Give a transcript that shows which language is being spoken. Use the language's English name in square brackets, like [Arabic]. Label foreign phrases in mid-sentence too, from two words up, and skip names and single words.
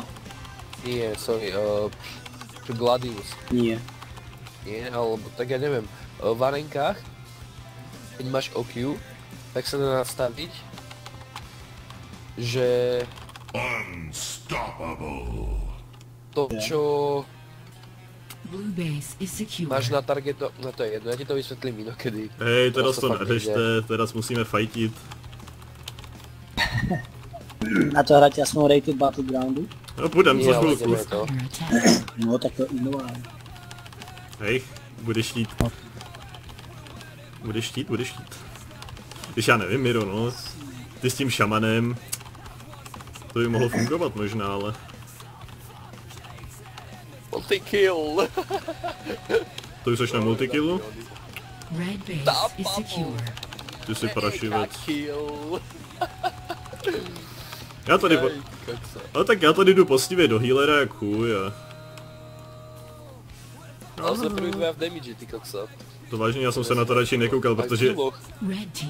[Slovak] Nie, sorry, Gladius. Nie. Nie, alebo tak ja neviem. V arenkách, keď máš OQ, tak sa dá nastaviť, že [English] Unstoppable. [Slovak] to, čo [English] Blue base is secure. [Slovak] máš na targeto, no to je jedno, ja ti to vysvetlím inokedy. Hej, teraz to fakt nejde. neřešte, teraz musíme fightit. Na to hrať jasnou rated Battlegroundu? [Czech] No půjdem [Slovak] Nie, [Czech] za ale chvilku. [Slovak] ideme to. [English] Under attack. [Slovak] No tak to inovám. Hej, budeš štít. Budeš štít, budeš štít. [Czech] Když já nevím, Miro, no. Ty s tím šamanem. To by mohlo fungovat možná, ale... [English] Multi-kill! [Czech] To už jsi na multikillu? [English] Red base is secure. [Czech] Ty jsi parašivec. [English] Kill. [Czech] Já tady [Slovak] Aj, kokso. [Czech] ale tak já tady jdu poctivě do healera jak chuj a... Ale jsme první dva v damage, ty kokso. To vážně, já jsem se na to radši nekoukal, protože... [English] Red team.